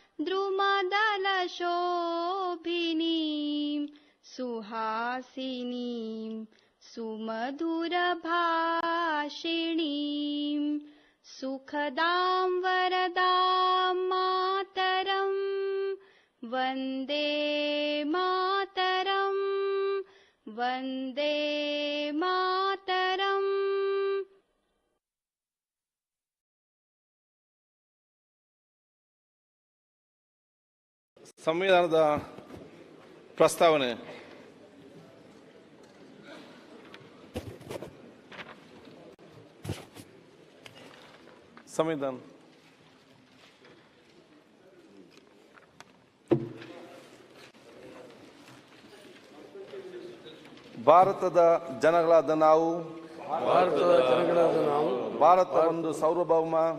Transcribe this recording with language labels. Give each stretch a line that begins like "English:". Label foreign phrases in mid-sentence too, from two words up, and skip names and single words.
Sanskrit: द्रुमदलशोभिनीं सुहासिनीं सुमधुरभाषिणीं सुखदां वरदां मातरं वन्दे मातरं वन्दे मातरम्।
Kannada: ಸಂವಿಧಾನದ ಪ್ರಸ್ತಾವನೆ. ಸಂವಿಧಾನ ಭಾರತದ ಜನಗಳಾದ ನಾವು ಭಾರತ ಒಂದು ಸಾರ್ವಭೌಮ